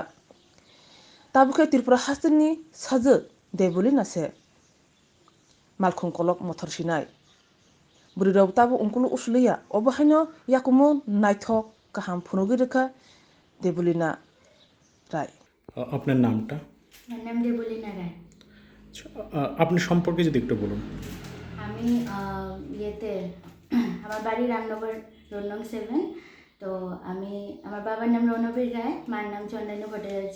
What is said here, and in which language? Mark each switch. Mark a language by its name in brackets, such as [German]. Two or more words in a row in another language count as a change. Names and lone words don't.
[Kok Borok] Tabukhe Tripura Hasteni saje Dewlina se malkhungkolok mothor sinai. Bwrwi tabo ungkulu usliya obahaino yakumu naithok kaham phunukgwi rwkha Dewlina Rai. [Bangla] আপনার নামটা? আমার নাম দেবলীনা রায়। আপনি সম্পর্কে যদি একটু বলুন। আমি ইয়েতে আমার বাড়ি রামনগর রোড নং 7। তো আমি আমার বাবার নাম রণবীর রায়, মার নাম চন্দ্রানী ভট্টাচার্য।